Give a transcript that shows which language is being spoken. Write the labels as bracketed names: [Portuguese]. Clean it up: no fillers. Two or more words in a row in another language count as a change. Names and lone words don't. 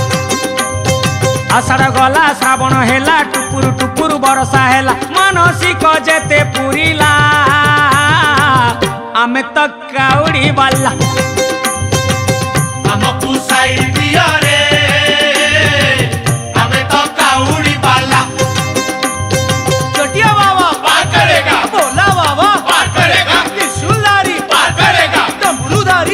[Odia] ଆଷାଢ଼ ଗଲା ଶ୍ରାବଣ ହେଲା ଟୁପୁରୁ ଟୁପୁରୁ ବର୍ଷା ହେଲା ମାନସିକ ଯେତେ ପୁରିଲା ଆମେ ତ କାଉଡ଼ି ବାଲା ଆମକୁ ସାଇଡ୍ ଦିଅ ରେ ଆମେ ତ କାଉଡ଼ି ବାଲା [Hindi] चटिया बाबा पार करेगा भोला बाबा पार करेगा त्रिशूलधारी पार करेगा डमरूधारी